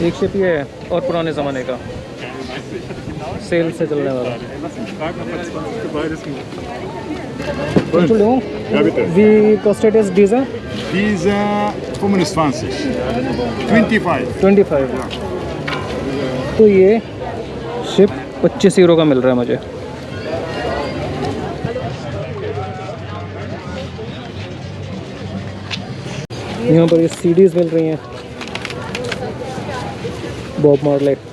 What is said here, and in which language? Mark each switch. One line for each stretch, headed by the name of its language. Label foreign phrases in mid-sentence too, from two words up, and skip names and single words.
Hindi: एक शिप ये है और पुराने ज़माने का, सेल से चलने वाला।
German: Wie kostet es dieser? Dieser 25. 25।
Hindi: तो ये शिप 25 यूरो का मिल रहा है मुझे। यहाँ पर ये CDs मिल रही हैं बॉब मार्ले।